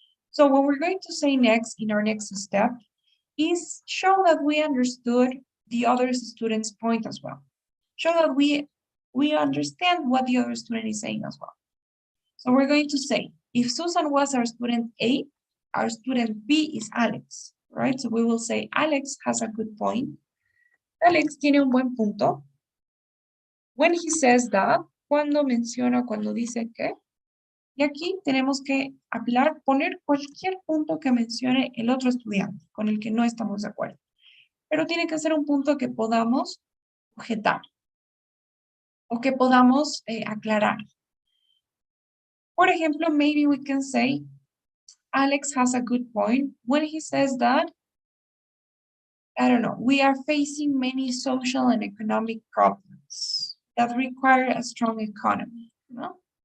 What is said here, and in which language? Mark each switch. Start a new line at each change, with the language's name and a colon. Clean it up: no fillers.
English: So what we're going to say next in our next step is show that we understood the other student's point as well. Show that we understand what the other student is saying as well. So we're going to say, if Susan was our student A, our student B is Alex, right? So we will say, Alex has a good point.
Spanish: Alex tiene un buen punto.
English: When he says that,
Spanish: cuando menciona, cuando dice que, y aquí tenemos que poner cualquier punto que mencione el otro estudiante con el que no estamos de acuerdo. Pero tiene que ser un punto que podamos objetar o que podamos aclarar. Por ejemplo,
English: maybe we can say, Alex has a good point when he says that, I don't know, we are facing many social and economic problems that require a strong economy, no?